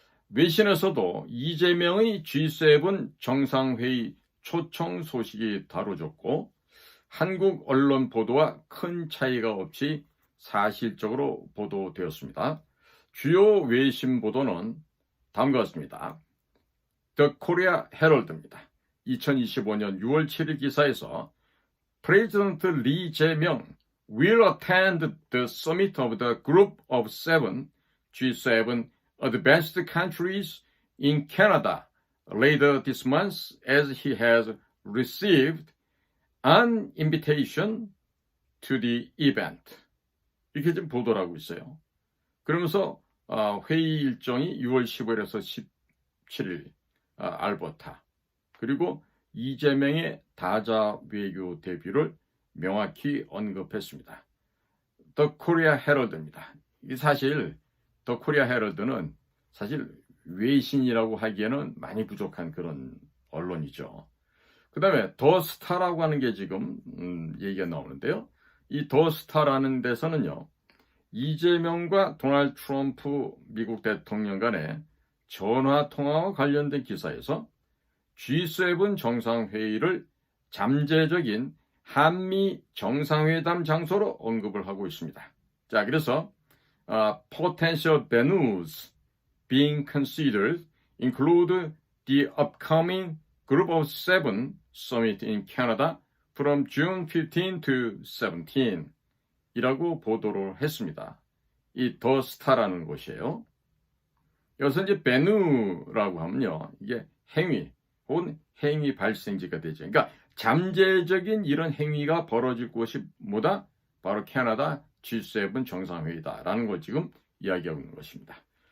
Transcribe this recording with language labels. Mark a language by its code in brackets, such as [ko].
[ko] 외신에서도 이재명의 G7 정상회의 초청 소식이 다뤄졌고, 한국 언론 보도와 큰 차이가 없이 사실적으로 보도되었습니다. 주요 외신 보도는 다음과 같습니다. [en] The Korea Herald입니다. [ko] 2025년 6월 7일 기사에서 [en] President Lee Jae-myung will attend the summit of the Group of Seven G7 advanced countries in Canada later this month as he has received an invitation to the event. [ko] 이렇게 좀 보도를 하고 있어요. 그러면서 회의 일정이 6월 15일에서 17일 알버타, 그리고 이재명의 다자 외교 데뷔를 명확히 언급했습니다. 더 코리아 헤럴드입니다. 이 사실 더 코리아 헤럴드는 사실 외신이라고 하기에는 많이 부족한 그런 언론이죠. 그 다음에 더 스타라고 하는 게 지금 얘기가 나오는데요. 이 더 스타라는 데서는요, 이재명과 도널드 트럼프 미국 대통령 간의 전화 통화와 관련된 기사에서 G7 정상회의를 잠재적인 한미 정상회담 장소로 언급을 하고 있습니다. 자, 그래서 [en] potential venues being considered include the upcoming Group of Seven Summit in Canada from June 15 to 17 [ko] 이라고 보도를 했습니다. 이 더 스타라는 곳이에요. 여기서 이제 베누라고 하면요, 이게 행위 혹은 행위 발생지가 되죠. 그러니까 잠재적인 이런 행위가 벌어질 곳이 뭐다? 바로 캐나다 G7 정상회의다라는 걸 지금 이야기하고 있는 것입니다.